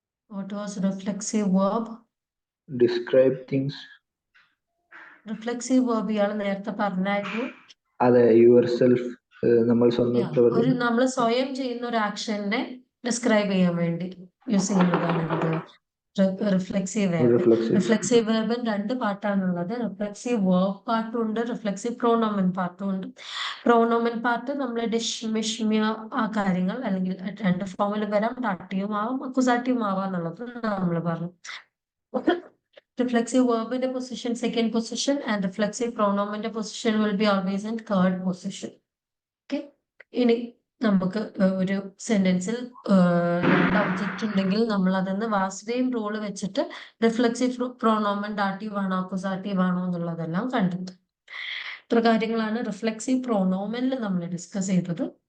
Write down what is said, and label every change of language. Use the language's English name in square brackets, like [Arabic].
[English] What was reflexive verb? Describe things. [Malayalam] Reflexive verb ഇയാൾ നേരത്തെ പറഞ്ഞായിരുന്നു. അതെ, യുവർസെൽഫ്, നമ്മൾ നമ്മൾ സ്വയം ചെയ്യുന്ന ഒരു ആക്ഷനെ ഡിസ്ക്രൈബ് ചെയ്യാൻ വേണ്ടി യൂസ് ചെയ്യുന്നതാണ് എന്ത്, reflexive verb. Reflexive വേർബിന് 2 പാർട്ടാണുള്ളത്. Reflexive verb പാർട്ടും ഉണ്ട്, റിഫ്ലെക്സീവ് പ്രോണോമൻ പാർട്ടും ഉണ്ട്. പ്രോണോമൻ പാർട്ട് നമ്മൾ ഡിഷ്, മിഷ്, മിയ ആ കാര്യങ്ങൾ അല്ലെങ്കിൽ 2 ഫോമിൽ വരാം, ഡാറ്റീവും ആവാം, അക്യൂസാറ്റീവും ആവാം എന്നുള്ളത് നമ്മൾ പറഞ്ഞു. [English] Reflexive verb in the position, second position, and reflexive pronoun in the position will be always in third position. Okay. [Malayalam] ഇനി നമുക്ക് ഒരു സെന്റൻസിൽ 2 ഒബ്ജക്റ്റ് ഉണ്ടെങ്കിൽ നമ്മൾ അതിന്ന് വാസ്തവയും റോള് വെച്ചിട്ട് റിഫ്ലെക്സീവ് പ്രോണോമൻ ഡാറ്റീവ് ആണോ അക്യൂസാറ്റീവ് ആണോ എന്നുള്ളതെല്ലാം കണ്ടെത്തും. ഇത്ര കാര്യങ്ങളാണ് റിഫ്ലെക്സീവ് പ്രോണോമനിൽ നമ്മൾ ഡിസ്കസ് ചെയ്തത്.